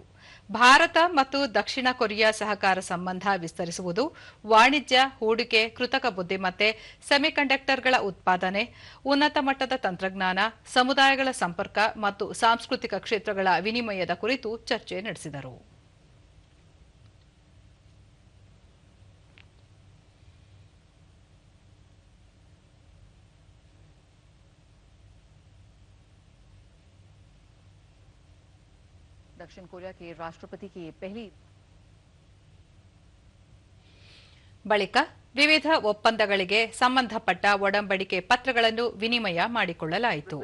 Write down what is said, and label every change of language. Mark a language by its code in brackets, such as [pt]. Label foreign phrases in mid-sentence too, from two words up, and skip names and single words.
[kn] ಭಾರತ ಮತ್ತು ದಕ್ಷಿಣ ಕೊರಿಯಾ ಸಹಕಾರ ಸಂಬಂಧ ವಿಸ್ತರಿಸುವುದು, ವಾಣಿಜ್ಯ, ಹೂಡಿಕೆ, ಕೃತಕ ಬುದ್ದಿಮತ್ತೆ, ಸೆಮಿಕಂಡಕ್ಟರ್ಗಳ ಉತ್ಪಾದನೆ, ಉನ್ನತ ಮಟ್ಟದ ತಂತ್ರಜ್ಞಾನ, ಸಮುದಾಯಗಳ ಸಂಪರ್ಕ ಮತ್ತು ಸಾಂಸ್ಕೃತಿಕ ಕ್ಷೇತ್ರಗಳ ವಿನಿಮಯದ ಕುರಿತು ಚರ್ಚೆ ನಡೆಸಿದರು. [hi] दक्षिण कोरिया के राष्ट्रपति की पहली [kn] ಬಳಿಕ ವಿವಿಧ ಒಪ್ಪಂದಗಳಿಗೆ ಸಂಬಂಧಪಟ್ಟ ಒಡಂಬಡಿಕೆ ಪತ್ರಗಳನ್ನು ವಿನಿಮಯ ಮಾಡಿಕೊಳ್ಳಲಾಯಿತು.